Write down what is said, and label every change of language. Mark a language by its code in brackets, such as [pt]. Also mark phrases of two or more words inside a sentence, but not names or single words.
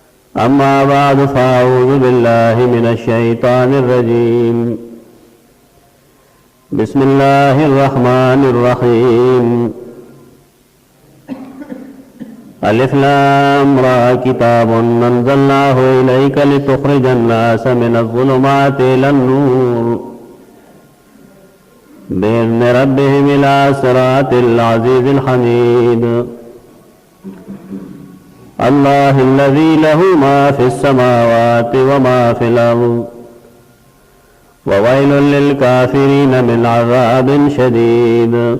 [ar] أما بعد فأعوذ بالله من الشيطان الرجيم بسم الله الرحمن الرحيم الر كتاب أنزلناه إليك لتخرج الناس من الظلمات إلى النور بإذن ربهم إلى صراط العزيز الحميد الله الذي له ما في السماوات وما في الأرض وويل للكافرين من عذاب شديد